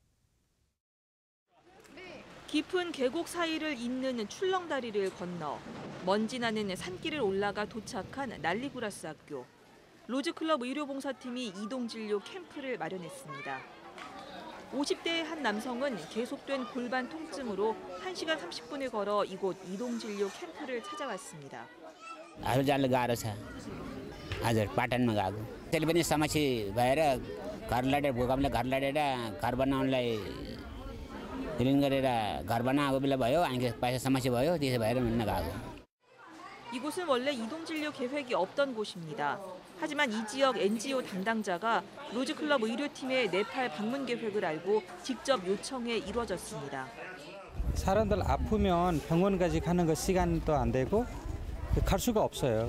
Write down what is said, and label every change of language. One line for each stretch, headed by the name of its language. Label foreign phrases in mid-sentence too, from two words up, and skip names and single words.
Korean: 깊은 계곡 사이를 잇는 출렁다리를 건너 먼지 나는 산길을 올라가 도착한 날리구라스 학교. 로즈클럽 의료봉사팀이 이동진료 캠프를 마련했습니다. 50대의 한 남성은 계속된 골반 통증으로 1시간 30분을 걸어 이곳 이동진료 캠프를 찾아왔습니다.
Nepali: आफू जान गाह्रो छ हजुर पाटनमा गएको त्यसले पनि समस्या भएर घर लडेर भूकम्पले घर लडेर घर बनाउनलाई ऋण गरेर घर बनाएको बेला भयो अनि पैसा समस्या भयो त्यसो भएर हिँड्न गएको.
Korean: 이곳은 원래 이동진료 계획이 없던 곳입니다. 하지만 이 지역 NGO 담당자가 로즈클럽 의료팀의 네팔 방문 계획을 알고 직접 요청해 이루어졌습니다. 사람들 아프면 병원까지 가는 거 시간도 안 되고 갈 수가 없어요.